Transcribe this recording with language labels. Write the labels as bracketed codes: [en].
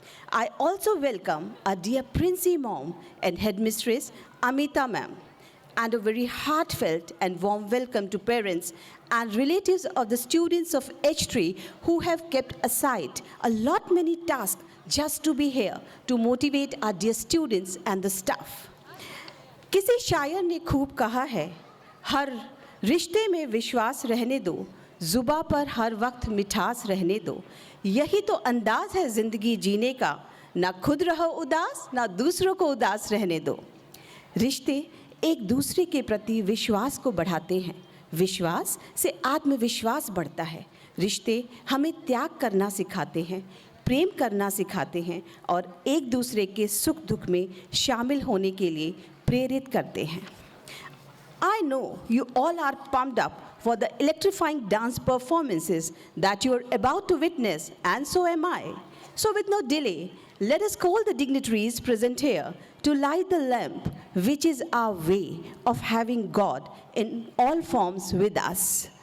[en] I also welcome our dear Princey Mom and Headmistress Amita Ma'am, and a very heartfelt and warm welcome to parents and relatives of the students of H3 who have kept aside a lot many tasks just to be here to motivate our dear students and the staff. [hi] किसी शायर ने खूब कहा है, हर रिश्ते में विश्वास रहने दो, जुबा पर हर वक्त मिठास रहने दो. यही तो अंदाज है जिंदगी जीने का, ना खुद रहो उदास, ना दूसरों को उदास रहने दो. रिश्ते एक दूसरे के प्रति विश्वास को बढ़ाते हैं. विश्वास से आत्मविश्वास बढ़ता है. रिश्ते हमें त्याग करना सिखाते हैं, प्रेम करना सिखाते हैं और एक दूसरे के सुख दुख में शामिल होने के लिए प्रेरित करते हैं. [en] I know you all are pumped up for the electrifying dance performances that you are about to witness, and so am I. So with no delay, let us call the dignitaries present here to light the lamp, which is our way of having God in all forms with us.